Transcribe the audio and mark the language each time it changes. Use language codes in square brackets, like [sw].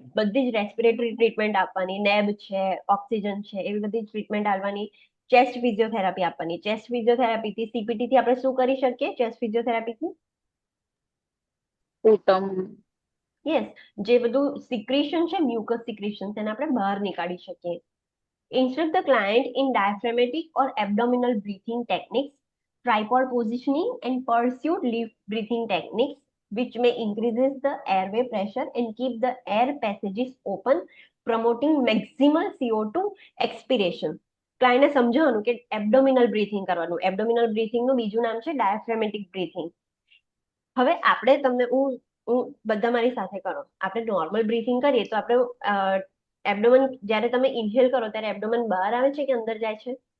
[gu] બધી જ respiratory treatment આપવાની, નેબ છે, ઓક્સિજન છે, એવી બધી ટ્રીટમેન્ટ આપવાની. ચેસ્ટ ફિઝિયોથેરાપી આપવાની. ચેસ્ટ ફિઝિયોથેરાપીથી CPT થી આપણે શું કરી શકીએ? Chest ફિઝિયોથેરાપીથી [en] Sputum. [gu] યસ, જે બધું સિક્રેશન છે, મ્યુકસ સિક્રેશન, તેને આપણે બહાર નીકાળી શકીએ. [en] Instruct the client in diaphragmatic or abdominal breathing techniques, tripod positioning and pursued lift breathing techniques, which may increases the airway pressure and keep the air passages open, promoting maximal CO2 expiration. [gu] ક્લાયન્ટને સમજાવવાનું કે abdominal breathing કરવાનું. Abdominal બ્રીથિંગનું બીજું નામ છે ડાયાફ્રેમેટિક breathing. હવે આપણે તમને હું બધા મારી સાથે કરો. આપણે નોર્મલ બ્રીથિંગ કરીએ તો આપણે એબ્ડોમન, જ્યારે તમે ઇન્હેલ કરો ત્યારે એબ્ડોમન બહાર આવે છે કે અંદર જાય છે?